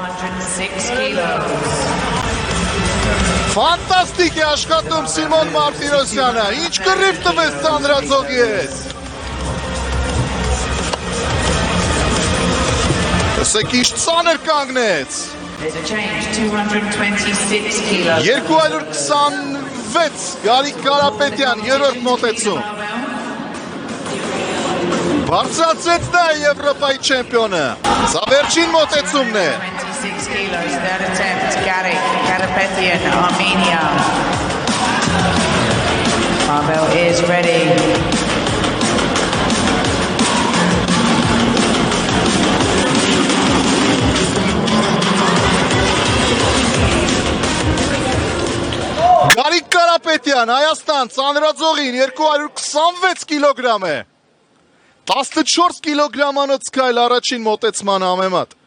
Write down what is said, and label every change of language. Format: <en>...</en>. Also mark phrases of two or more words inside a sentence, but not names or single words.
<hy>Ֆանտաստիկ է աշխատում Սիմոն Մարտիրոսյանը, ինչ կռիվ տվեց ծանրաձողի ես։ Ասեք ինչ ծանր կանգնեց։ 226 Գարիկ Կարապետյան, երրորդ մոտեցում։ Բարձրացրեց նա Եվրոպայի չեմպիոնը։ Սա վերջին մոտեցումն է։</hy> <en>26 kilos, third attempt, Garik Karapetyan, Armenia. Pavel is ready.</en> <hy>Գարիկ Կարապետյան, Հայաստան, ծանրաձողին 226 կիլոգրամ է։ 14 կիլոգրամանոց քայլ առաջին մոտեցման համեմատ։</hy>